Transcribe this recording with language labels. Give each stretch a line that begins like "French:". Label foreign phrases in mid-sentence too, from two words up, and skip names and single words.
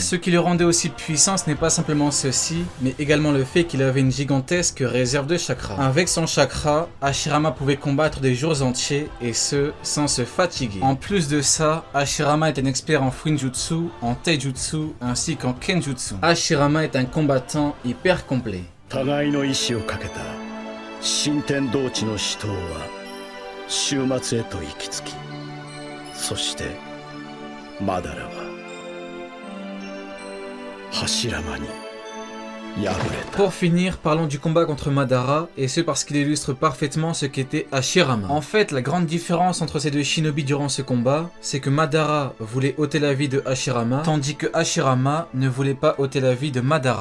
French: Ce qui le rendait aussi puissant, ce n'est pas simplement ceci, mais également le fait qu'il avait une gigantesque réserve de chakra. Avec son chakra, Hashirama pouvait combattre des jours entiers et ce, sans se fatiguer. En plus de ça, Hashirama est un expert en Fuinjutsu, en Taijutsu ainsi qu'en Kenjutsu. Hashirama est un combattant hyper complet.
Japanese: 互いの意志をかけた新天道地の死闘は終末へと行き着き、そしてマダラはHashiramaに
French: Pour finir, parlons du combat contre Madara, et ce parce qu'il illustre parfaitement ce qu'était Hashirama. En fait, la grande différence entre ces deux shinobi durant ce combat, c'est que Madara voulait ôter la vie de Hashirama, tandis que Hashirama ne voulait pas ôter la vie de Madara.